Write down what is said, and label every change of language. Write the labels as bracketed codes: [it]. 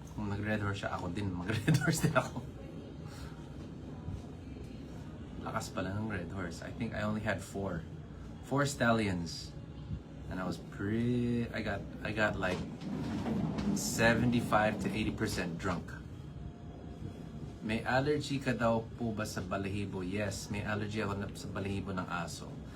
[tl] Kung nag-Red Horse siya, ako din, mag-Red Horse din ako. Lakas pala ng Red Horse. [en] I think I only had 4 stallions, and I was I got like 75 to 80% drunk. [tl] May allergy ka daw po ba sa balahibo? Yes, may allergy ako sa balahibo ng aso.